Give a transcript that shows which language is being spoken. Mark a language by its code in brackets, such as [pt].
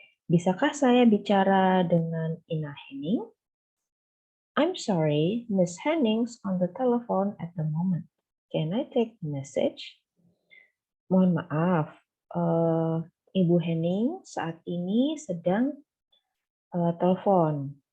[id] Bisakah saya bicara dengan Ina Henning? [en] I'm sorry, Miss Henning's on the telephone at the moment. Can I take the message? [id] Mohon maaf, Ibu Henning saat ini sedang telepon.